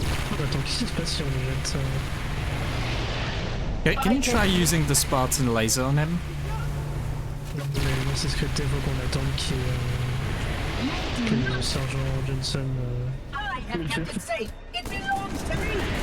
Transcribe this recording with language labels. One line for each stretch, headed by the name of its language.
French: Oh, attends, qu'est-ce qui se passe si on le jette
English: Okay, can you try using the Spartan laser on him?
French: Non, mais c'est scripté, faut qu'on attende que le sergent Johnson.
English: I have kept it safe. It belongs to me.